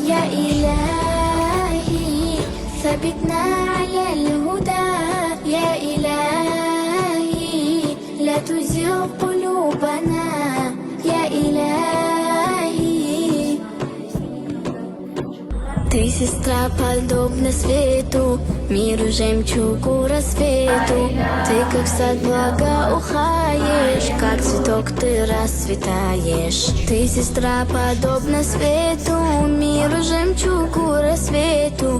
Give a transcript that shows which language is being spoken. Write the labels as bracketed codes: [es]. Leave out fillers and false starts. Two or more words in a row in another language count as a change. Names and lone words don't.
[ar] يا إلهي ثبتنا على الهدى، يا إلهي لا تزغ قلوبنا، يا إلهي. [ru] Ты сестра, подобна свету, миру жемчугу рассвету. Ты как сад благоухаешь, как цветок ты расцветаешь. Ты сестра, подобна свету, миру жемчугу рассвету.